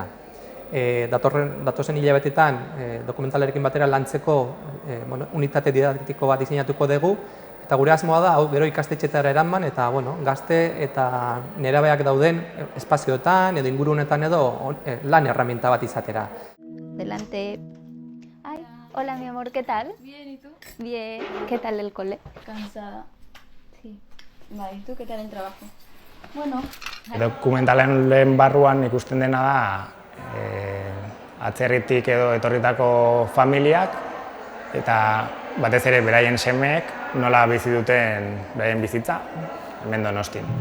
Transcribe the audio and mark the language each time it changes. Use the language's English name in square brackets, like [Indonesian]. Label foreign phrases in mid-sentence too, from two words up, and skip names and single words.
[Basque] Datozen hilabetetan dokumentalarekin batera lantzeko unitate didaktiko bat diseinatuko dugu, eta gure asmoa da, gero ikastetxetara eraman, eta gazte eta nerabeak dauden espazioetan edo ingurunetan edo lan herramienta bat izatera. [Spanish] Delante. Ay, hola mi amor, ¿qué tal? Bien, ¿y tú? Bien, ¿qué tal el cole? Cansada. Sí. Vale, ¿y tú qué tal el trabajo? Bueno. [Basque] Dokumentalen lehen barruan ikusten dena da atzerritik edo etorritako familiak eta batez ere beraien semeek nola bizi duten beraien bizitza hemen Donostian.